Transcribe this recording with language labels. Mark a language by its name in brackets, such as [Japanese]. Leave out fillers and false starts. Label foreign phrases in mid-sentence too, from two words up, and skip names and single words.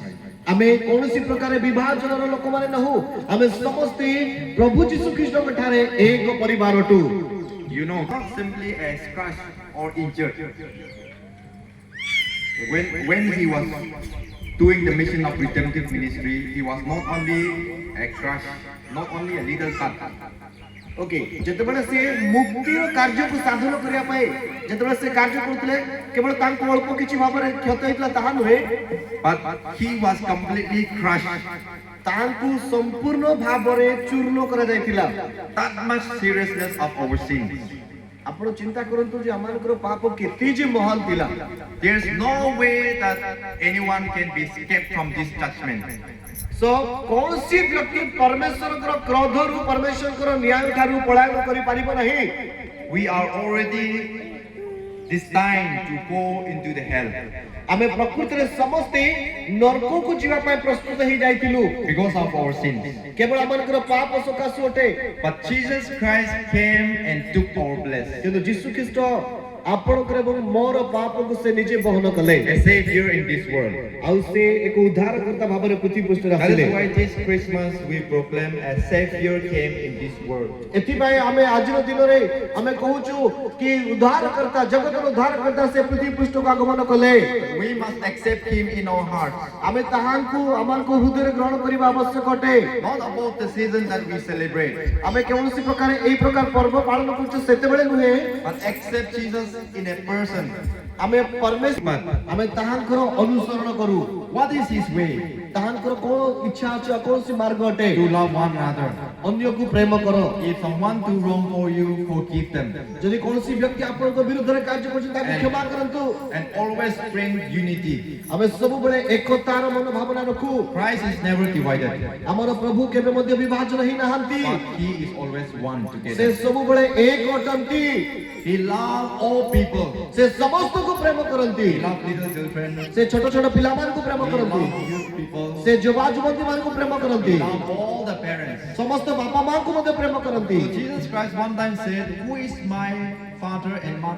[Odia] ଆମେ କୌଣସି ପ୍ରକାର ବିଭାଜନର ଲୋକମାନେ ନହୁ ଆମେ ସମସ୍ତେ ପ୍ରଭୁ ଯୀଶୁ ଖ୍ରୀଷ୍ଟଙ୍କ ଠାରେ ଏକ ପରିବାର ଅଟୁ [English] You know, not simply as crushed or injured. When he was doing the mission of redemptive ministry, he was not only a crushed, not only a little cut. [Odia] ओके ଯେତେବେଳେ ସେ ମୁକ୍ତିର କାର୍ଯ୍ୟକୁ ସାଧନ କରିବା ପାଇଁ ଯେତେବେଳେ ସେ କାର୍ଯ୍ୟ କରୁଥିଲେ କେବଳ ତାଙ୍କୁ ଅଳ୍ପ କିଛି ଭାବରେ କ୍ଷତ ହେଇଥିଲା ତାହା ନୁହେଁ [English] But he was completely crushed. [Odia] ତାଙ୍କୁ ସମ୍ପୂର୍ଣ୍ଣ ଭାବରେ ଚୂର୍ଣ୍ଣ କରାଯାଇଥିଲା [English] That much seriousness of our sins. [Odia] ଆପଣ ଚିନ୍ତା କରନ୍ତୁ ଯେ ଆମମାନଙ୍କର ପାପ କେତେ ଯେ ମହାନ ଥିଲା [English] There's no way that anyone can be escaped from this judgment. [Odia] सो କୌଣସି ବ୍ୟକ୍ତି परमेश्वरଙ୍କର କ୍ରୋଧରୁ परमेश्वरଙ୍କର ନ୍ୟାୟ ଠାରୁ ପଳାୟନ କରି ପାରିବ ନାହିଁ [English] We are already destined to go into the hell [Odia] ଆମେ ପ୍ରକୃତରେ ସମସ୍ତେ ନରକକୁ ଯିବା ପାଇଁ ପ୍ରସ୍ତୁତ ହେଇ ଯାଇଥିଲୁ [English] because of our sins. [Odia] କେବଳ ଆମମାନଙ୍କର ପାପ ସକାଶୁ ଅଟେ [English] But Jesus Christ came and took our place. [Odia] କିନ୍ତୁ ଯୀଶୁ ଖ୍ରୀଷ୍ଟ ଆପଣଙ୍କର ଏବଂ ମୋର ପାପକୁ ସେ ନିଜେ ବହନ କଲେ [English] A savior in this world. [Odia] ଆଉ ସେ ଏକ ଉଦ୍ଧାରକର୍ତ୍ତା ଭାବରେ ପୃଥିବୀ ପୃଷ୍ଠରେ [English] That [Odia] ଆସିଲେ [English] is why this Christmas we proclaim a savior came in this world. [Odia] ଏଥିପାଇଁ ଆମେ ଆଜିର ଦିନରେ ଆମେ କହୁଛୁ କି ଉଦ୍ଧାରକର୍ତ୍ତା ଜଗତର ଉଦ୍ଧାରକର୍ତ୍ତା ସେ ପୃଥିବୀ ପୃଷ୍ଠକୁ ଆଗମନ କଲେ [English] We must accept him in our hearts. [Odia] ଆମେ ତାହାଙ୍କୁ ଆମମାନଙ୍କ ହୃଦୟରେ ଗ୍ରହଣ କରିବା ଆବଶ୍ୟକ ଅଟେ [English] Not about the season that we celebrate, [Odia] ଆମେ କୌଣସି ପ୍ରକାର ଏହି ପ୍ରକାର ପର୍ବ ପାଳନ କରୁଛୁ ସେତେବେଳେ ନୁହେଁ [English] but accept Jesus in a person. [Odia] ଆମେ ପରମେଶ୍ୱର ଆମେ ତାହାଙ୍କର ଅନୁସରଣ କରୁ [English] What is his way? [Odia] ତାହାଙ୍କର କୋଣ ଇଚ୍ଛା ଅଛି ଆଉ କୌଣସି ମାର୍ଗ ଅଟେ [English] To love one another. [Odia] ଅନ୍ୟକୁ ପ୍ରେମ କର [English] If someone do wrong for you, forgive them. [Odia] ଯଦି କୌଣସି ବ୍ୟକ୍ତି ଆପଣଙ୍କ ବିରୁଦ୍ଧରେ କାର୍ଯ୍ୟ କରୁଛନ୍ତି ତାଙ୍କୁ କ୍ଷମା କରନ୍ତୁ [English] And always bring unity. [Odia] ଆମେ ସବୁବେଳେ ଏକତାର ମନୋଭାବନା ରଖୁ [English] Christ is never divided, [Odia] ଆମର ପ୍ରଭୁ କେବେ ମଧ୍ୟ ବିଭାଜନ ହେଇ ନାହାନ୍ତି [English] but he is always one [Odia] ସେ [English] together. [Odia] ସବୁବେଳେ ଏକ ଅଟନ୍ତି [English] He loves all people. [Odia] ସେ ସମସ୍ତଙ୍କୁ ପ୍ରେମ କରନ୍ତି [English] He loves little children. [Odia] ସେ ଛୋଟ ଛୋଟ ପିଲାମାନଙ୍କୁ ପ୍ରେମ [English] He [Odia] କରନ୍ତି [English] loves youth people. [Odia] ସେ ଯୁବା ଯୁବତୀ ମାନଙ୍କୁ ପ୍ରେମ କରନ୍ତି [English] He loves all the parents. [Odia] ସମସ୍ତ ବାପା ମାଙ୍କୁ ମଧ୍ୟ ପ୍ରେମ କରନ୍ତି [English] So Jesus Christ one time said, "Who is my father and mother?